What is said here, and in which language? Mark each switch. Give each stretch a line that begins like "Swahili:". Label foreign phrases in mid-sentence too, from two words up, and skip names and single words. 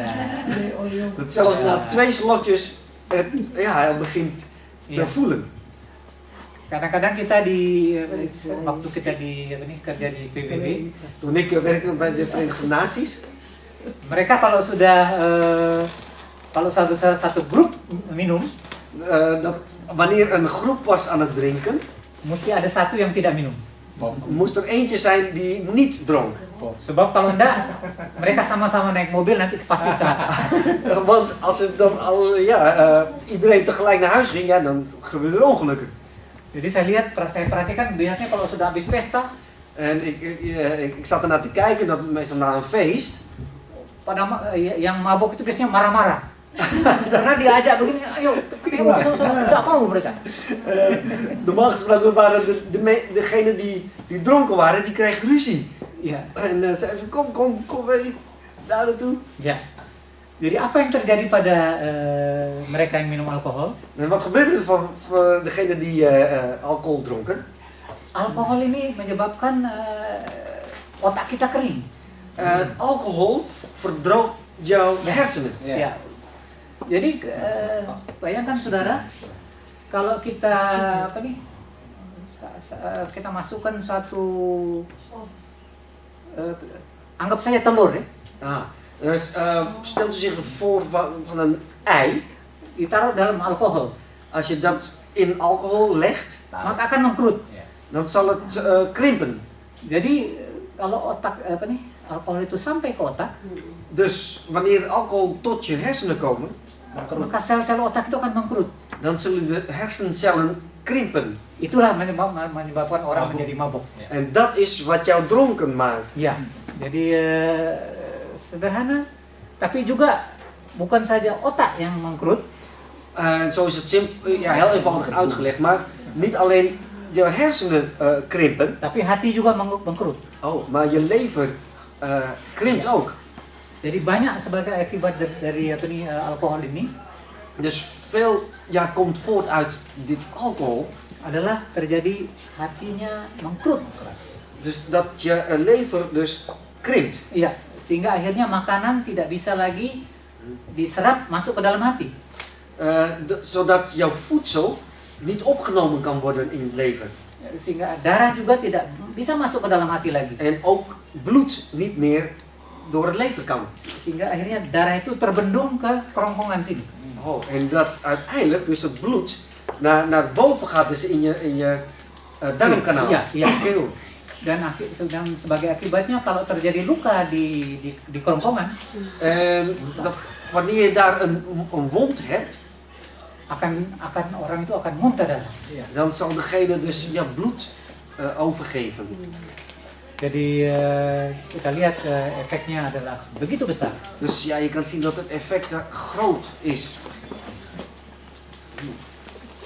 Dutch: dat zelfs na 2 slokjes hij begint te voelen.
Indonesian: Kadang-kadang kita waktu kita kerja di PBB,
Dutch: Toen ik werkte bij de Verenigde Naties,
Indonesian: mereka kalau sudah kalau satu grup minum,
Dutch: dat wanneer een groep was aan het drinken,
Indonesian: mesti ada satu yang tidak minum.
Dutch: moest er eentje zijn die niet dronk.
Indonesian: Sebab kalau enggak, mereka sama-sama naik mobil nanti pasti celaka.
Dutch: Want als het dan iedereen tegelijk naar huis ging, dan gebeurden er ongelukken.
Indonesian: Jadi saya perhatikan biasanya kalau sudah habis pesta,
Dutch: En ik zat ernaar te kijken, dat meestal na een feest,
Indonesian: yang mabuk itu biasanya marah-marah. Karena diajak begini, ayo sama-sama, tidak mau mereka.
Dutch: normaal gesproken waren degenen die dronken waren, die kregen ruzie.
Indonesian: Iya.
Dutch: En zeiden ze, kom, daar naartoe.
Indonesian: Ya. Jadi apa yang terjadi pada mereka yang minum alkohol?
Dutch: En wat gebeurde er van degenen die alcohol dronken?
Indonesian: Alkohol ini menyebabkan otak kita kering.
Dutch: Alcohol verdroogt jouw hersenen.
Indonesian: Ya. Jadi bayangkan saudara, kalau kita kita masukkan suatu anggap saja telur ya.
Dutch: Dus stelt u zich voor van een ei.
Indonesian: Ditaruh dalam alkohol.
Dutch: Als je dat in alcohol legt,
Indonesian: Maka akan mengkerut.
Dutch: dan zal het krimpen.
Indonesian: Jadi kalau alkohol itu sampai ke otak,
Dutch: Dus wanneer alcohol tot je hersenen komen,
Indonesian: maka sel-sel otak itu akan mengkerut.
Dutch: dan zullen de hersencellen krimpen.
Indonesian: Itulah menyebabkan orang menjadi mabuk.
Dutch: En dat is wat jou dronken maakt.
Indonesian: Ya, jadi sederhana, tapi juga bukan saja otak yang mengkerut.
Dutch: Zo is het heel eenvoudig uitgelegd, maar niet alleen je hersenen krimpen,
Indonesian: Tapi hati juga mengkerut.
Dutch: maar je lever krimpt ook.
Indonesian: Jadi banyak sebagai akibat dari alkohol ini
Dutch: Dus veel komt voort uit dit alcohol.
Indonesian: adalah terjadi hatinya mengkerut.
Dutch: Dus dat je lever dus krimpt.
Indonesian: Iya, sehingga akhirnya makanan tidak bisa lagi diserap masuk ke dalam hati.
Dutch: Zodat jouw voedsel niet opgenomen kan worden in het lever.
Indonesian: Sehingga darah juga tidak bisa masuk ke dalam hati lagi.
Dutch: En ook bloed niet meer door het lever kan.
Indonesian: Sehingga akhirnya darah itu terbendung ke kerongkongan sini.
Dutch: En dat uiteindelijk dus het bloed naar boven gaat, dus in je darmkanaal.
Indonesian: Iya.
Dutch: Keel.
Indonesian: Dan sebagai akibatnya kalau terjadi luka di kerongkongan,
Dutch: En dat wanneer je daar een wond hebt,
Indonesian: akan orang itu akan muntah darah.
Dutch: dan zal degene dus bloed overgeven.
Indonesian: Jadi kita lihat efeknya adalah begitu besar.
Dutch: Dus je kan zien dat het effect groot is.